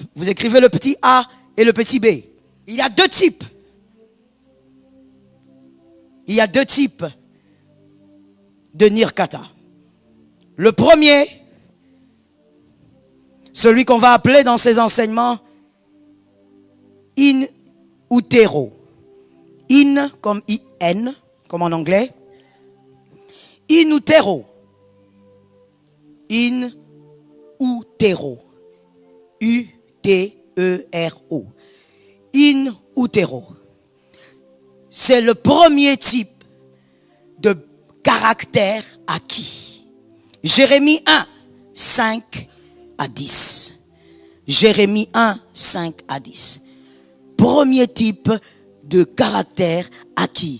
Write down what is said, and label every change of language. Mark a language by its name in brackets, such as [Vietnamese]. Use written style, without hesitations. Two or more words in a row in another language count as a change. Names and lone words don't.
[French] Vous écrivez le petit A et le petit B. Il y a deux types. Il y a deux types de nirkata. Le premier, celui qu'on va appeler dans ces enseignements [Latin] in utero. [French] In comme I-N, comme en anglais. [Latin] In utero. In utero. U-T-E-R-O. In utero. [French] C'est le premier type de caractère acquis. Jérémie 1, 5 à 10. Jérémie 1, 5 à 10. Premier type de caractère acquis.